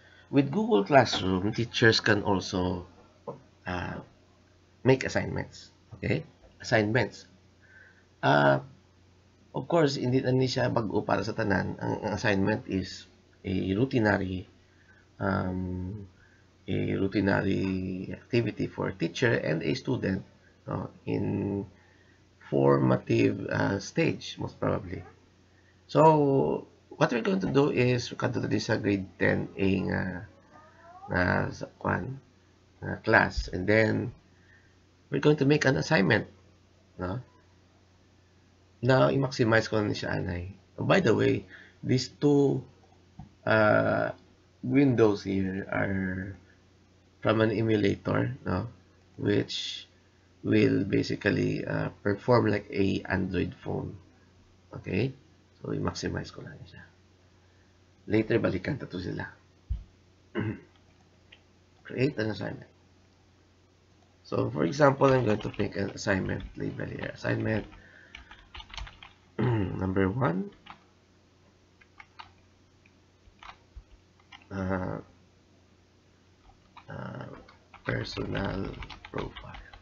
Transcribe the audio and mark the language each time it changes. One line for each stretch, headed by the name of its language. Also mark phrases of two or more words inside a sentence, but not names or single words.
English: with Google Classroom, teachers can also uh, make assignments. Okay? Assignments. Uh, of course,
Hiligaynon: hindi siya bago para sa tanan.
English: Ang assignment is a routinary um, activity for a teacher and a student, no, in formative stage, most probably. So, what we're going to do is, we can do this sa grade 10A na class, and then we're going to make an assignment, no?
Hiligaynon: Now, i-maximize ko na siya, anay.
English: Oh, by the way, these two uh, windows here are from an emulator, no? Which will basically perform like a Android phone. Okay? So,
Hiligaynon: i-maximize ko lang siya. Later, balikan to sila.
English: Create an assignment. So, for example, I'm going to make an assignment label here. Assignment number 1. Personal profile.